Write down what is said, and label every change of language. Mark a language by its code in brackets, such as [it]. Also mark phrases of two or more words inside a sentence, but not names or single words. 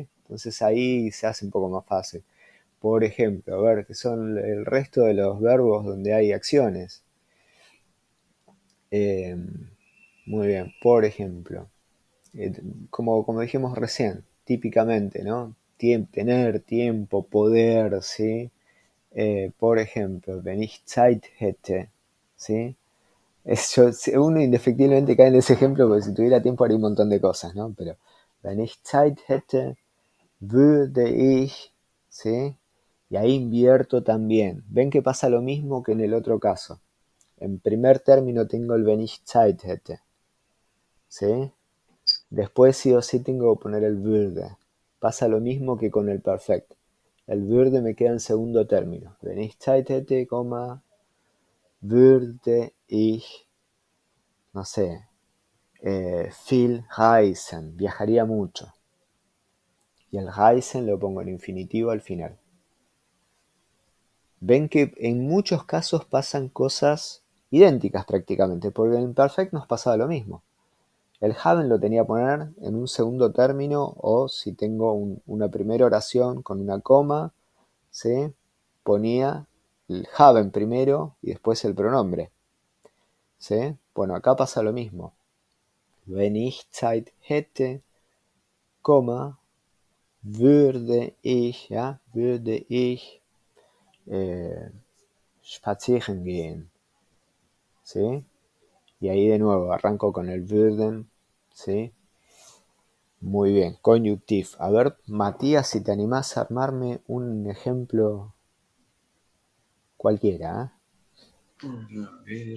[es] Entonces ahí se hace un poco más fácil. Por ejemplo, a ver, que son el resto de los verbos donde hay acciones. Eh, muy bien, por ejemplo, como dijimos recién, típicamente, ¿no? Tener tiempo, poder, ¿sí? Por ejemplo, [de] wenn ich Zeit hätte, [es] ¿sí? Uno indefectiblemente cae en ese ejemplo porque si tuviera tiempo haría un montón de cosas, ¿no? [de] Pero wenn ich Zeit hätte, würde ich, [es] ¿sí? Y ahí invierto también. Ven que pasa lo mismo que en el otro caso. En primer término tengo el [de] wenn ich Zeit hätte, [es] ¿sí? Después sí o sí tengo que poner el würde. Pasa lo mismo que con el perfect. El würde me queda en segundo término. [de] Wenn ich Zeit hätte, würde ich, [es] no sé, [de] viel reisen, [es] viajaría mucho. Y el reisen lo pongo en infinitivo al final. Ven que en muchos casos pasan cosas idénticas prácticamente, porque en perfect nos pasaba lo mismo. El haben lo tenía que poner en un segundo término o si tengo una primera oración con una coma, ¿sí? Ponía el haben primero y después el pronombre. ¿Sí? Bueno, acá pasa lo mismo. [de] Wenn ich Zeit hätte, würde ich, ¿ya? Würde ich spazieren gehen. [es] ¿Sí? Y ahí de nuevo arranco con el würden, ¿sí? Muy bien, conyuctiv. A ver, Matías, si te animás a armarme un ejemplo cualquiera. A ver.